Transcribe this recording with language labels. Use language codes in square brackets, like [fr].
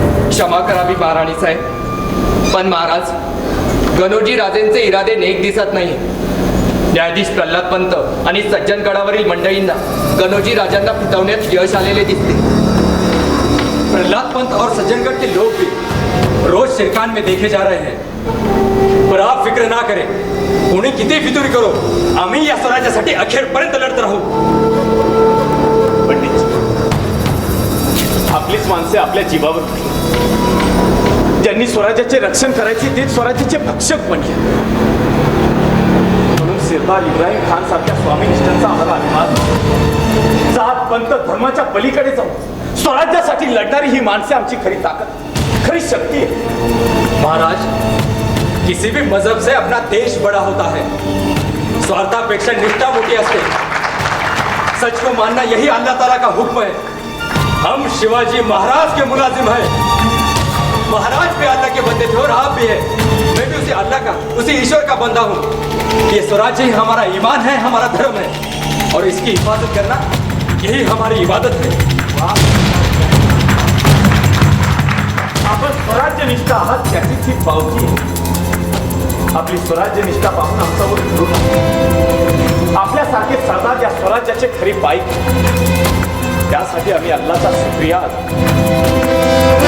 [mr] क्षमा करावी महाराणी साहेब, पण महाराज, गणोजी राजेंचे इरादे नेक दिसत नाही. न्यायाधीश प्रल्हाद पंत आणि सज्जनगडावरील मंडळींना गणोजी राजांना फितवण्यात यश आलेले दिसते. [hi] प्रल्हाद पंत और सज्जनगढ़ के लोग भी रोज शिरकान में देखे जा रहे हैं. पर आप फिक्र ना करें, [mr] कोणी किती फितुरी करो, आम्ही या स्वराज्यासाठी अखेरपर्यंत लढत राहू. पंडित, आपलीच माणसे आपल्या जीवावर उठली. ज्यांनी स्वराज्याचे रक्षण करायचे ते स्वराज्याचे भक्षक बनले. म्हणून सरदार इब्राहिम खान सारख्या स्वामीनिष्ठांचा आम्हाला अभिमान. जात पंत धर्माच्या पलीकडे जाऊन स्वराज्यासाठी लढणारी ही माणसे आमची खरी ताकद, खरी शक्ती आहे. महाराज, [hi] किसी भी मजहब से अपना देश बड़ा होता है, [mr] स्वार्थापेक्षा निष्ठा मोठी असते। [hi] सच को मानना यही अल्लाह ताला का हुक्म है। हम शिवाजी महाराज के मुलाजिम हैं। महाराज भी अल्लाह के बंदे थे और आप भी है। मैं भी उसी अल्लाह का, उसी ईश्वर का बंदा हूँ। ये स्वराज्य ही हमारा ईमान है, हमारा धर्म है, और इसकी हिफाजत करना यही हमारी इबादत है। [mr] आपण स्वराज्य निष्ठा आहात त्याचीच ही पावती आहे। आपली स्वराज्य निष्ठा पाहून आमच्यावर फिरून आपल्यासारखे सरदार या स्वराज्याचे खरी पाईक, त्यासाठी आम्ही अल्लाचा शुक्रिया अदा